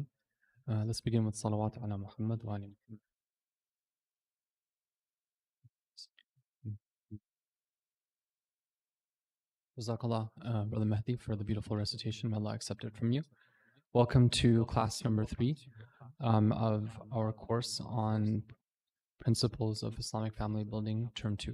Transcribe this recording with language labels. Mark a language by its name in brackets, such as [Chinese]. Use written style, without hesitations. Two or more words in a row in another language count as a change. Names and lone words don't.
[English] Let's begin with [Arabic] صلوات على محمد وآل محمد. [English] Jazakallah, Brother Mehdi, for the beautiful recitation. May Allah accept it from you. Welcome to class number 3 of our course on principles of Islamic family building, term 2.